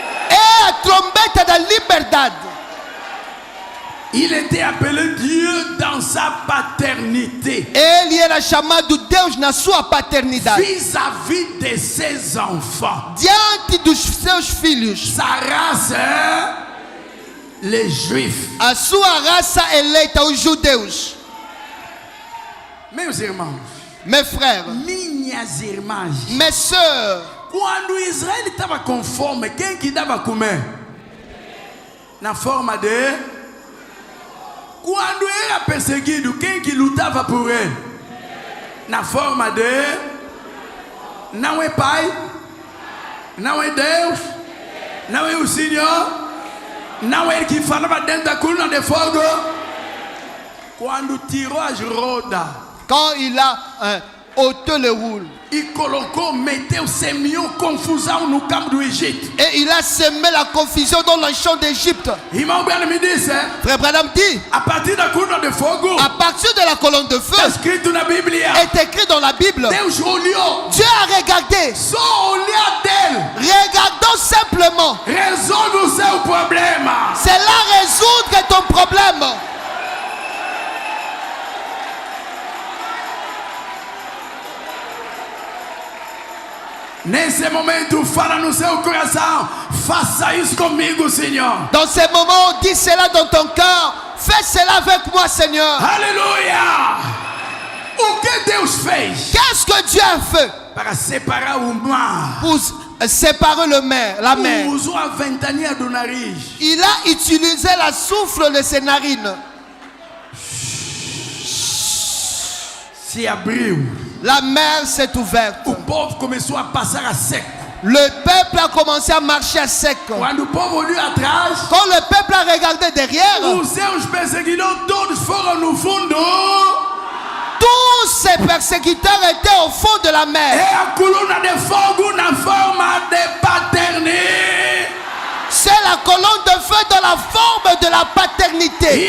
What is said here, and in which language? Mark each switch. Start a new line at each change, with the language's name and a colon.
Portuguese: é a trombeta da liberdade.
French: Il était appelé Dieu dans sa paternité.
Portuguese: Ele era chamado Deus na sua paternidade.
French: Vis-à-vis de ses enfants.
Portuguese: Diante dos seus filhos.
French: Sa race, les Juifs.
Portuguese: A sua raça eleita, os judeus. Meus irmãos,
French: Mes frères,
Portuguese: minhas irmãs,
French: mes sœurs,
Portuguese: quando Israel estava com fome, quem que dava comer? Na forma de. Quando era perseguido, quem que lutava por ele? Na forma de. Não é Pai? Não é Deus? Não é o Senhor? Não é ele que falava dentro da coluna de fogo? Quando tirou as rodas,
French: quand il a ôté le roule,
Portuguese: e colocou, meteu, semeou confusão no campo do Egito.
French: et il a semé la confusion dans le champ d'Égypte.
Portuguese: Irmão Branham me disse,
French: Frère Branham dit,
Portuguese: a partir da coluna de fogo,
French: à partir de la colonne de feu,
Portuguese: está escrito na Bíblia,
French: est écrit dans la Bible,
Portuguese: Deus olhou,
French: Dieu a regardé.
Portuguese: só olhar dele
French: Regardons simplement.
Portuguese: resolve o seu problema.
French: C'est là résoudre ton problème.
Portuguese: Nesse momento, fala no seu coração, faça isso comigo, Senhor.
French: Dans ces moments, dis cela dans ton cœur. Fais cela avec moi, Seigneur.
Portuguese: Aleluia! O que Deus fez
French: Qu'est-ce que Dieu a fait
Portuguese: para separar o mar?
French: pour séparer la mer?
Portuguese: Usou a ventania do nariz.
French: Il a utilisé la souffle de ses narines.
Portuguese: Se abriu.
French: La mer s'est ouverte.
Portuguese: O povo começou a passar a seco.
French: Le peuple a commencé à marcher à sec.
Portuguese: Quando o povo olhou atrás,
French: Quand le peuple a regardé derrière,
Portuguese: os seus perseguidores todos foram no fundo.
French: tous ses persécuteurs étaient au fond de la mer.
Portuguese: É a coluna de fogo na forma de paternidade.
French: C'est la colonne de feu dans la forme de la paternité.